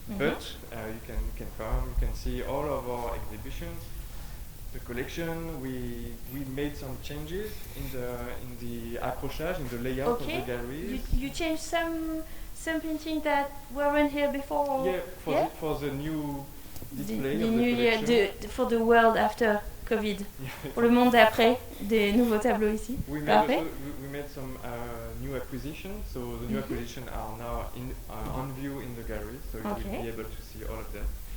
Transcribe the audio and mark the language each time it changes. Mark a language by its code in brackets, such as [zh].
[en] But you can come, you can see all of our exhibitions, the collection. We made some changes in the accrochage, in the layout of the galleries. You changed some painting that weren't here before. Yeah, for the new display the of the new year, collection. for the world after COVID. Yeah. [fr] Pour le monde d'après, des nouveaux tableaux ici. [en] We made, [fr] Parfait. [en] also, we made some new acquisitions, so the new acquisitions are now on view in the gallery, so you will be able to see all of that.